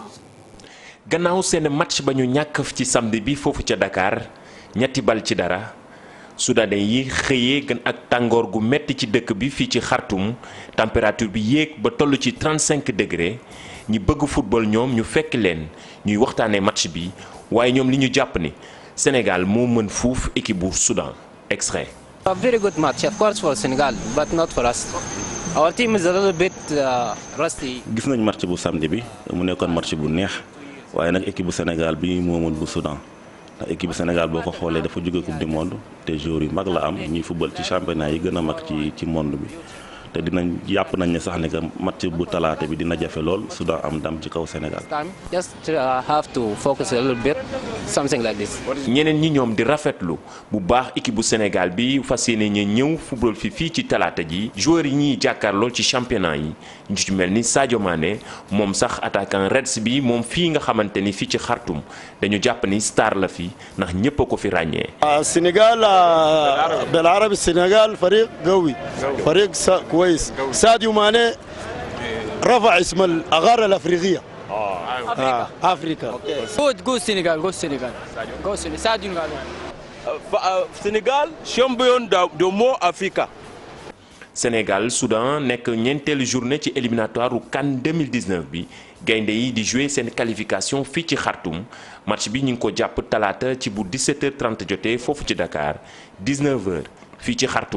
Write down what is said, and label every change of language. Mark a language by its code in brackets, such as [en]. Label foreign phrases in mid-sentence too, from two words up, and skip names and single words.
[wo] gannaaw seen match ba ñu ñàkk ci samedi bi foofu ca Dakar 3-0 soudanais yi xëyee gën ak tàngoor gu metti ci dëkk bi fii ci Khartoum température bi yéeg ba toll ci 35 degré ñi bëgg football ñoom ñu fekk leen ñuy waxtaanee match bi waaye ñoom li ñu jàpp ni Sénégal moo mën fuuf équipe bu Soudan. [fr] Extrait. [en] A very good match, of course, for Senegal, but not for us. Our team is a little bit rusty. [wo] gis nañ match bu samedi bi mu nekkoon match bu neex waaye nag équipe bu Sénégal bi moo mën bu Soudan. ndax équipe Sénégal boo ko xoolee dafa jóge [fr] coupe du monde [wo] te joueurs yu mag la am ñuy football ci championnat yi gën a mag ci monde bi te dinañ yàpp nañ ne sax ne que match bu talaata bi dina jafe lool Soudan am ndam ci kaw Sénégal. [en] Just have to focus a little bit, something like this. [wo] ñeneen ñi ñoom di rafetlu bu baax équipe bu Sénégal bi fas yéene ñëw football fii ci talaata ji joueurs yi ñuy jàkkaarlool ci championnat yi ñu ci mel ni Sadio Mané moom sax attaquant Reds bi moom fii nga xamante ni fii ci Khartoum dañu jàpp ni star la fi ndax ñëpp a ko fi ràññee. [ar] السنغال بالعربي السنغال فريق قوي فريق كويس ساديو ماني رفع اسم الأغارة الأفريقية أفريقيا [en] Go Senegal, go Senegal. Go Senegal. Sadio Mané. [fr] Sénégal champion de mo Africa. [wo] Sénégal Soudan nekk ñeenteelu journée ci éliminatoire u CAN 2019 bi gaynde yi di jouer seen qualification fii ci Khartoum match bi ñu ngi ko jàpp talaata ci bu 17h30 jotee foofu ci Dakar 19h fii ci Khartoum.